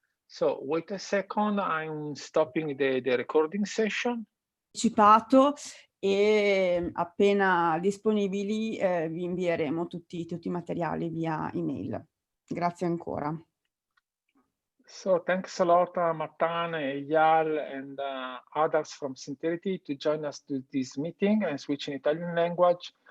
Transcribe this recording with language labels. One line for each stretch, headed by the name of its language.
English: So wait a second, I'm stopping the recording session.
Italian: Anticipato e appena disponibili vi invieremo tutti i materiali via email. Grazie ancora.
English: So thanks a lot, Matan, Eyal, and others from Centerity to join us to this meeting and switch in Italian language.